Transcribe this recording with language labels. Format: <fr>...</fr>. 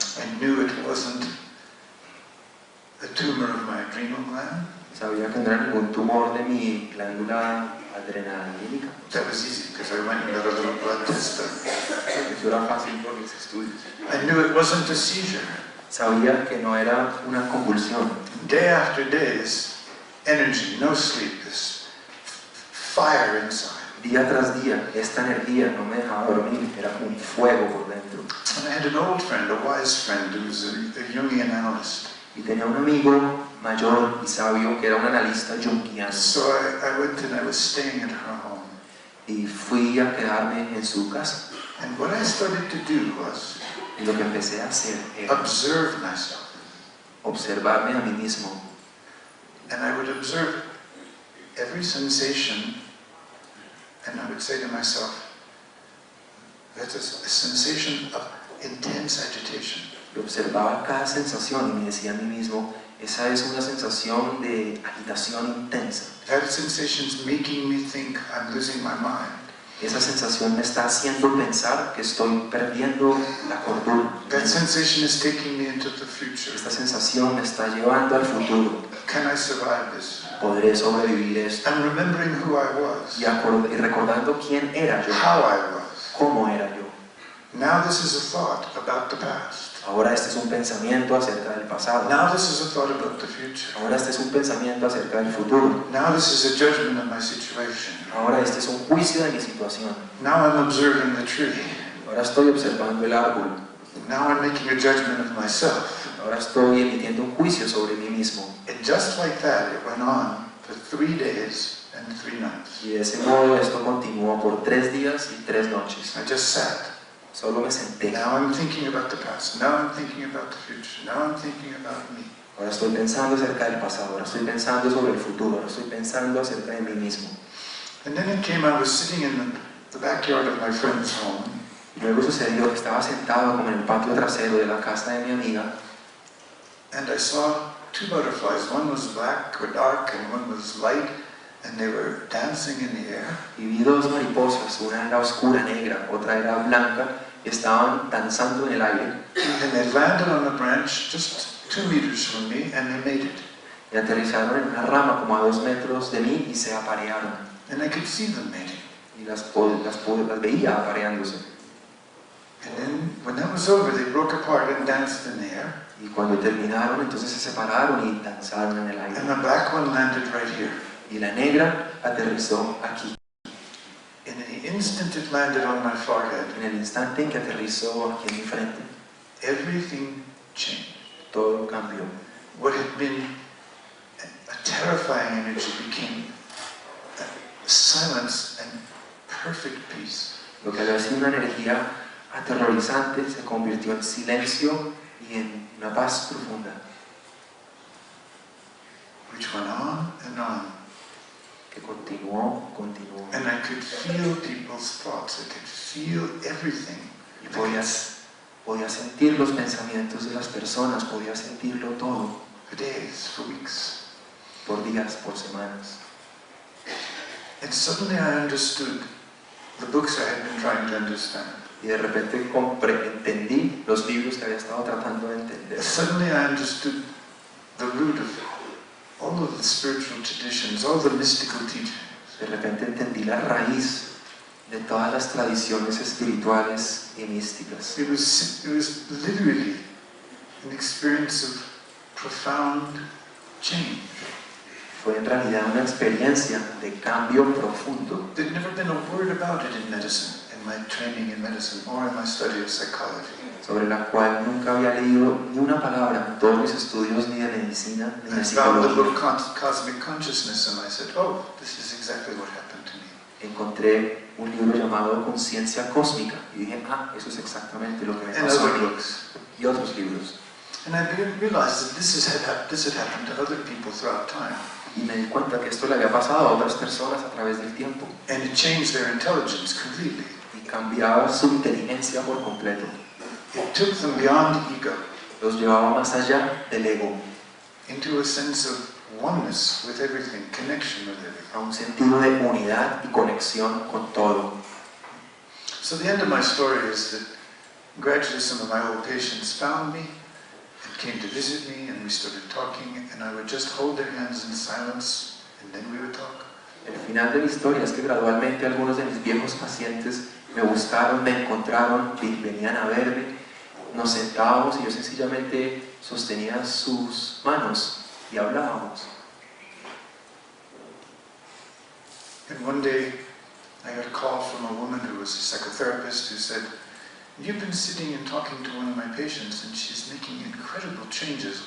<en>I knew it wasn't a tumor of my adrenal gland.</en> <es>Sabía que no era ningún tumor de mi glándula adrenalínica.</es> <en>That was easy because I went and got a little blood test done.</en> <es>Eso era fácil por mis estudios.</es> <en>I knew it wasn't a seizure.</en> <es>Sabía que no era una convulsión.</es> <en>Day after day, this energy, no sleep, this fire inside.</en> <es>Día tras día, esta energía no me dejaba dormir, era como un fuego por dentro.</es> <en>And I had an old friend, a wise friend, who was a Jungian analyst.</en> <es>Y tenía un amigo mayor y sabio que era un analista junguiano.</es> <en>So I went and I was staying at her home.</en> <es>Y fui a quedarme en su casa.</es> <en>And what I started to do was</en> <es>Y lo que empecé a hacer era</es> <en>observe myself.</en> <es>observarme a mí mismo.</es> <en>And I would observe every sensation, and I would say to myself, that's a sensation of intense agitation.</en> <es>Y observaba cada sensación y me decía a mí mismo, esa es una sensación de agitación intensa.</es> <en>That sensation is making me think I'm losing my mind.</en> <es>Esa sensación me está haciendo pensar que estoy perdiendo la cordura.</es> <en>That sensation is taking me into the future.</en> <es>Esta sensación me está llevando al futuro.</es> <en>Can I survive this?</en> <es>¿Podré sobrevivir esto?</es> <en>I'm remembering who I was,</en> <es>Y recordando quién era yo,</es> <en>how I was.</en> <es>cómo era yo.</es> <en>Now this is a thought about the past.</en> <es>Ahora este es un pensamiento acerca del pasado.</es> <en>Now this is a thought about the future.</en> <es>Ahora este es un pensamiento acerca del futuro.</es> <en>Now this is a judgment of my situation.</en> <es>Ahora este es un juicio de mi situación.</es> <en>Now I'm observing the tree.</en> <es>Ahora estoy observando el árbol.</es> <en>Now I'm making a judgment of myself.</en> <es>Ahora estoy emitiendo un juicio sobre mí mismo.</es> <en>And just like that, it went on for 3 days and 3 nights.</en> <es>Y de ese modo esto continuó por 3 días y 3 noches.</es> <en>I just sat.</en> <es>Solo me senté.</es> <en>Now I'm thinking about the past. Now I'm thinking about the future. Now I'm thinking about me.</en> <es>Ahora estoy pensando acerca del pasado. Ahora estoy pensando sobre el futuro. Ahora estoy pensando acerca de mí mismo.</es> <en>And then it came, I was sitting in the backyard of my friend's home.</en> <es>Y luego sucedió que estaba sentado como en el patio trasero de la casa de mi amiga.</es> <en>And I saw 2 butterflies. One was black or dark and one was light. And they were dancing in the air.</en> <es>Y vi 2 mariposas. Una era oscura, negra. Otra era blanca. Y estaban danzando en el aire.</es> <en>And they landed on a branch just 2 meters from me and they mated.</en> <es>Y aterrizaron en una rama como a 2 metros de mí y se aparearon.</es> <en>And I could see them mating.</en> <es>Y las veía apareándose.</es> <en>And then when that was over, they broke apart and danced in the air.</en> <es>Y cuando terminaron, entonces se separaron y danzaron en el aire.</es> <en>And the black one landed right here.</en> <es>Y la negra aterrizó aquí.</es> <en>instant it landed on my forehead,</en> <es>En el instante en que aterrizó aquí en mi frente,</es> <en>everything changed.</en> <es>todo cambió.</es> <en>What had been a terrifying energy became silence and perfect peace.</en> <es>Lo que había sido una energía aterrorizante se convirtió en silencio y en una paz profunda.</es> <en>Which went on,</en> <es>Que continuó.</es> <en>and I could feel people's thoughts. I could feel everything.</en> <es>Y podía sentir los pensamientos de las personas, podía sentirlo todo,</es> <en>For days, for weeks.</en> <es>por días, por semanas.</es> <en>And suddenly I understood the books I had been trying to understand.</en> <es>Y de repente entendí los libros que había estado tratando de entender.</es> <en>Suddenly I understood the root of all of the spiritual traditions, all the mystical teachings.</en> <es>De repente entendí la raíz de todas las tradiciones espirituales y místicas.</es> <en>It was literally an experience of profound change.</en> <es>Fue en realidad una experiencia de cambio profundo.</es> <en>There'd never been a word about it in medicine, in my training in medicine, or in my study of psychology.</en> <es>Sobre la cual nunca había leído ni una palabra en todos mis estudios ni de medicina ni de</es> <en>I found the book</en> <es>psicología.</es> <en>Cosmic Consciousness and I said, oh, this is exactly what happened to me.</en> <es>Encontré un libro llamado Conciencia Cósmica y dije, eso es exactamente lo que me</es> <en>And</en> <es>pasó a</es> <en>other</en> <es>mí.</es> <en>books.</en> <es>Y otros libros.</es> <en>And I realized that this had happened to other people throughout time.</en> <es>Y me di cuenta que esto le había pasado a otras personas a través del tiempo.</es> <en>And it changed their intelligence completely.</en> <es>Y cambiaba su inteligencia por completo.</es> <en>It took them beyond ego</en> <es>Los llevaba más allá del ego,</es> <en>into a sense of oneness with everything, connection with everything.</en> <es>a un sentido de unidad y conexión con todo.</es> <en>So the end of my story is that gradually some of my old patients found me and came to visit me, and we started talking, and I would just hold their hands in silence and then we would talk.</en> <es>El final de mi historia es que gradualmente algunos de mis viejos pacientes me buscaron, me encontraron, venían a verme, nos sentábamos y yo sencillamente sostenía sus manos y hablábamos.</es> <en>And one day I got a call from a woman who was a psychotherapist who said, "You've been sitting and talking to one of my patients and she's making incredible changes.</en>